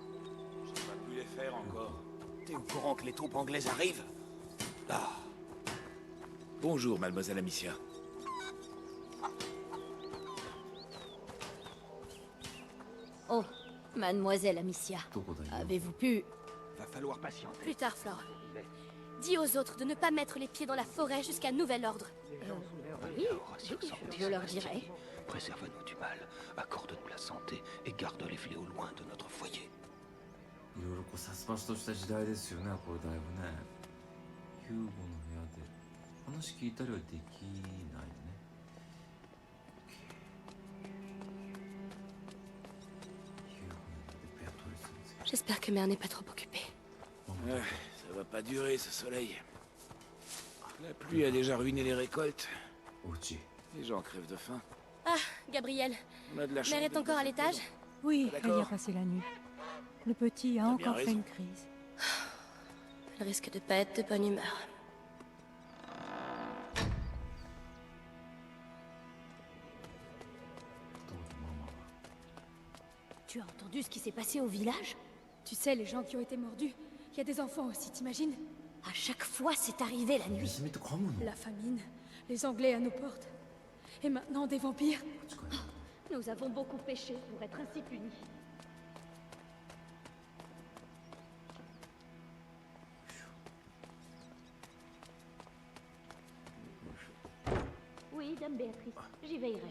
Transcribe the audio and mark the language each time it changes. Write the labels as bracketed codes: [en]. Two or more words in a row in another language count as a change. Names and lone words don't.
[fr] J'ai pas pu les faire encore. T'es au courant que les troupes anglaises arrivent? Ah. Bonjour, mademoiselle Amicia. Oh, mademoiselle Amicia, [ja] どこだよ。 [fr] avez-vous pu... Va falloir patienter. Plus tard, Flore. Dis aux autres de ne pas mettre les pieds dans la forêt jusqu'à nouvel ordre. Oui, je leur dirai. Préserve-nous du mal, accorde-nous la santé et garde les fléaux loin de notre foyer. [ja] いろいろこう殺伐とした時代ですよね、これだいぶね。ヒューゴの部屋で話聞いたりはできないね。ヒューゴの部屋でペアトリスですけ [fr] J'espère que Mère n'est pas trop occupée. [ja] ど。 [fr] Ça va pas durer ce soleil. La pluie a déjà ruiné les récoltes. [ja] お家。 [fr] Les gens crèvent de faim. Ah, Gabriel. On a de la chance. Mère est d'être encore dans à cette l'étage? maison. Oui, Ah, elle y a d'accord. passé la nuit. Le petit a T'as bien encore fait raison. une crise. Elle risque de pas être de bonne humeur. Tu as entendu ce qui s'est passé au village? Tu sais, les gens qui ont été mordus, il y a des enfants aussi, t'imagines? À chaque fois, c'est arrivé la nuit. [ja] 娘って噛むの [fr] La famine, les Anglais à nos portes. Et maintenant, des vampires. Nous avons beaucoup péché pour être ainsi punis. Oui, Dame Béatrice, j'y veillerai.